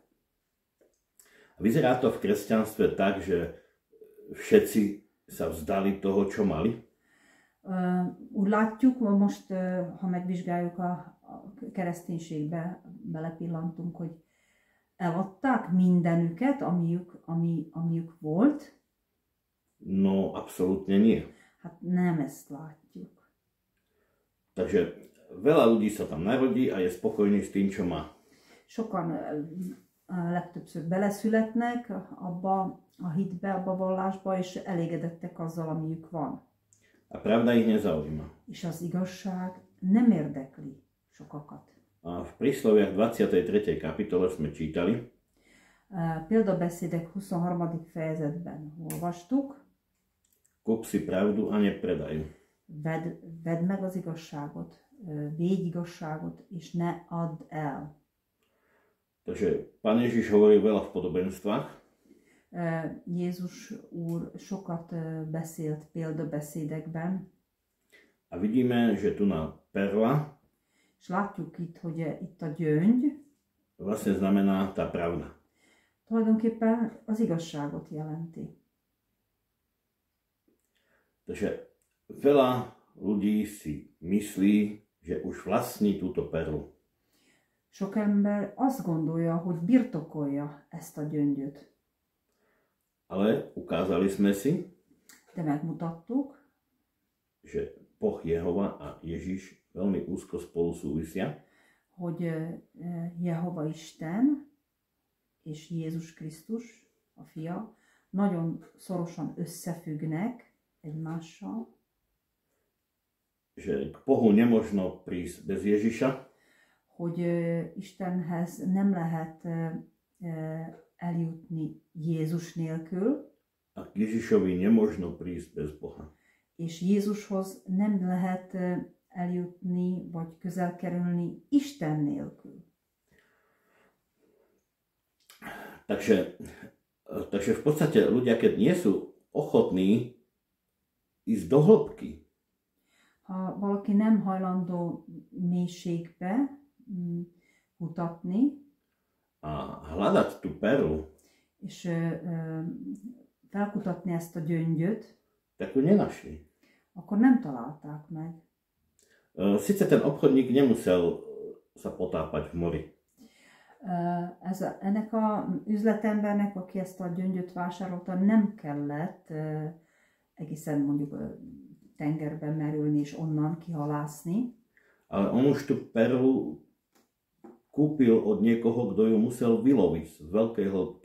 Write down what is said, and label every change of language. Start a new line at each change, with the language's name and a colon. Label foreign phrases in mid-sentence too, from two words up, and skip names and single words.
Slovak: Vyzerá to v kresťanstve tak, že všetci sa vzdali toho, čo mali.
Hungarian: Úgy látjuk, most, ha megvizsgáljuk a kereszténységbe, belepillantunk, hogy eladták mindenüket, amiük volt.
Slovak: No, absolútne nie.
Hungarian: Hát nem ezt látjuk.
Slovak: Takže veľa ľudí sa tam narodí a je spokojný s tým, čo má.
Hungarian: Sokan legtöbbször beleszületnek abba a hitbe, abba a vallásba, és elégedettek azzal, amiük van.
Slovak: A pravda ich nezaujíma.
Hungarian: És az igazság nem érdekli sokakat.
Slovak: A v prísloviach 23. kapitole sme čítali.
Hungarian: Példabeszédek 23. fejezetben olvastuk.
Slovak: Kúp si pravdu a nepredaj.
Hungarian: Vedd meg az igazságot, védj igazságot, és ne add el.
Slovak: Takže Pán Ježiš hovorí veľa v podobenstvách.
Hungarian: Jézus úr sokat beszélt példabeszédekben.
Slovak: A vidíme, že tu na perla,
Hungarian: és látjuk itt, hogy itt a gyöngy
Slovak: vlastne znamená tá pravda.
Hungarian: Tulajdonképpen az igazságot jelenti.
Slovak: Takže veľa ľudí si myslí, že už vlastní túto perlu.
Hungarian: Sok ember azt gondolja, hogy birtokolja ezt a gyöngyöt.
Slovak: Ale ukázali sme si,
Hungarian: de megmutattuk,
Slovak: že Boh Jehova a Ježiš veľmi úzko spolu súvisia.
Hungarian: Hogy Jehova Isten és Jézus Krisztus, a Fia, nagyon szorosan összefüggnek egymással.
Slovak: Že k Bohu nemožno prísť bez Ježiša.
Hungarian: Hogy Istenhez nem lehet eljutni Jézus nélkül.
Slovak: A k Ježišovi nemožno prísť bez Boha.
Hungarian: És Jézushoz nem lehet eljutni, vagy közel kerülni Isten nélkül.
Slovak: Takže v podstate ľudia, keď nie sú ochotní ísť do hĺbky,
Hungarian: ha valaki nem hajlandó mélységbe kutatni,
Slovak: a hľadať tú perlu,
Hungarian: és felkutatni ezt a gyöngyöt,
Slovak: tak ju nenašli.
Hungarian: Akkor nem találták meg.
Slovak: Sice ten obchodník nemusel sa potápať v mori.
Hungarian: Ennek a üzletembernek, aki ezt a gyöngyöt vásárolta, nem kellett egészen mondjuk tengerben merülni és onnan kihalászni.
Slovak: Ale on už tú perlu kúpil od niekoho, kto ju musel vyloviť z veľkej hĺbky.